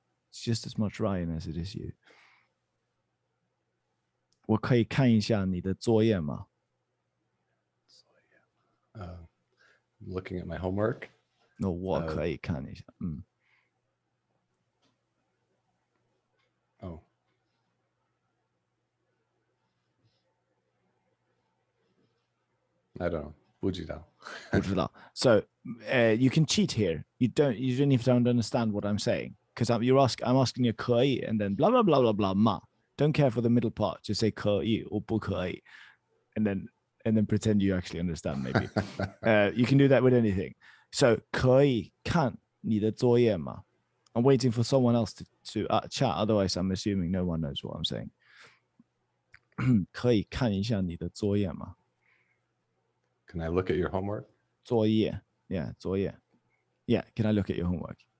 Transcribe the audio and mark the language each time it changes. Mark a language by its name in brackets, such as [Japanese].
[English] It's just as much Ryan as it is you. [Chinese] 我可以看一下你的作业吗? [English] Looking at my homework. [Chinese] No, 我可以看一下. [English] Oh. I don't know. [Chinese] 不知道. [English] So you can cheat here. You don't even if you don't understand what I'm saying because I'm asking you 可以 and then blah blah blah blah blah 吗? Don't care for the middle part. Just say 可以 or 不可以 and then pretend you actually understand maybe. You can do that with anything. [Chinese] So 可以看你的作业吗? [English] I'm waiting for someone else to chat. Otherwise, I'm assuming no one knows what I'm saying. [Chinese] 可以看一下你的作业吗? [English] Can I look at your homework? [Chinese] 作业.Yeah, 作业. [English] Yeah, can I look at your homework?